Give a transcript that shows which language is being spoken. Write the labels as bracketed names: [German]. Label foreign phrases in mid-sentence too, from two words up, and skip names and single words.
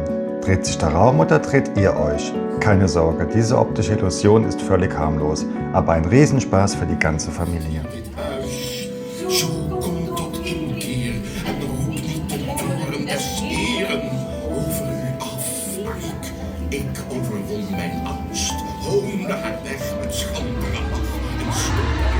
[German] Dreht sich der Raum oder dreht ihr euch? Keine Sorge, diese optische Illusion ist völlig harmlos, aber ein Riesenspaß für die ganze Familie. [Dutch] Zo komt tot inkeer en roep niet de toren des Heren over u af, maar ik overwon mijn angst, hoonde het weg met schandere lach en stoot.